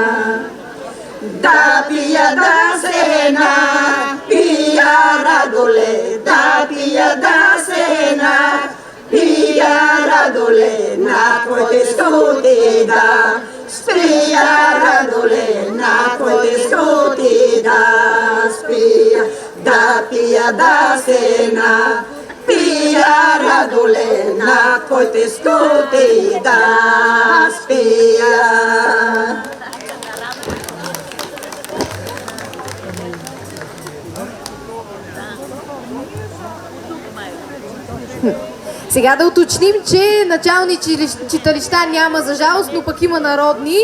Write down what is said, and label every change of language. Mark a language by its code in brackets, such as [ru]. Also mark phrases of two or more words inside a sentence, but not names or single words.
[mk] Да пија да се напија, Радоле, да пија да се напија, Радоле, на твоите скути да спија, Радоле, на твоите скути да спија. Да пија да се напија, Радоле, на твоите скути да спија. [bg] Сега да уточним, че начални читалища няма за жалост, но пък има народни.